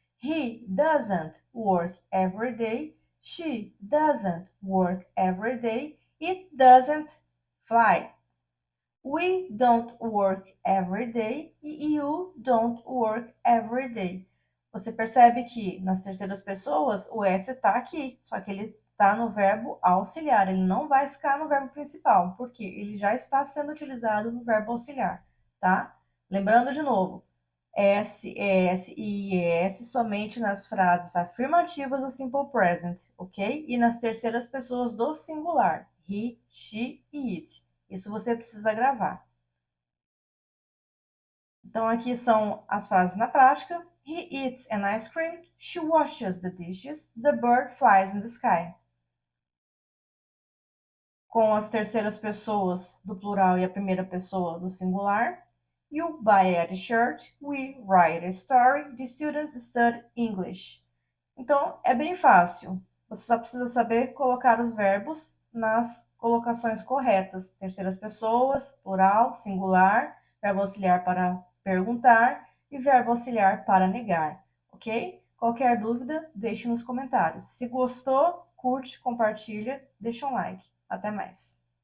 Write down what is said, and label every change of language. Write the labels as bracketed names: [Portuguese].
[English] He doesn't work every day. She doesn't work every day. It doesn't fly. We don't work every day. You don't work every day. [Portuguese] Você percebe que nas terceiras pessoas o S está aqui, só que ele está no verbo auxiliar, ele não vai ficar no verbo principal, porque ele já está sendo utilizado no verbo auxiliar, tá? Lembrando de novo, S, ES e IES somente nas frases afirmativas do simple present, ok? E nas terceiras pessoas do singular, he, she e it. Isso você precisa gravar. Então, aqui são as frases na prática. [English] He eats an ice cream. She washes the dishes. The bird flies in the sky. [Portuguese] Com as terceiras pessoas do plural e a primeira pessoa do singular. [English] You buy a t-shirt. We write a story. The students study English. [Portuguese] Então, é bem fácil. Você só precisa saber colocar os verbos nas colocações corretas. Terceiras pessoas, plural, singular, verbo auxiliar para perguntar e verbo auxiliar para negar, ok? Qualquer dúvida, deixe nos comentários. Se gostou, curte, compartilha, deixa um like. Até mais!